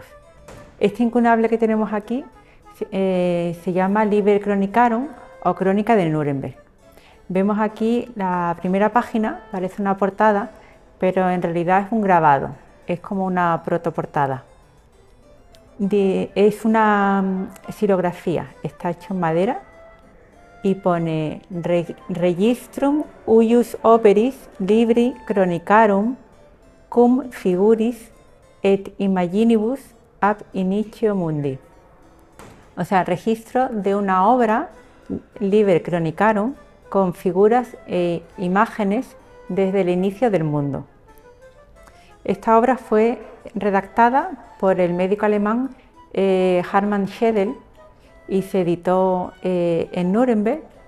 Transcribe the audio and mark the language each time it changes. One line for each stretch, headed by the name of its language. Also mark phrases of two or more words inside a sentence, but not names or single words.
Spanish: Este incunable que tenemos aquí se llama Liber Chronicarum o Crónica de Nuremberg. Vemos aquí la primera página, parece una portada, pero en realidad es un grabado, es como una protoportada. Es una xilografía, está hecho en madera y pone
Latin: Registrum Uius Operis Libri Chronicarum cum figuris et imaginibus ab inicio mundi.
Spanish: O sea, registro de una obra, Liber Chronicarum, con figuras e imágenes desde el inicio del mundo. Esta obra fue redactada por el médico alemán Hermann Schedel y se editó en Nuremberg.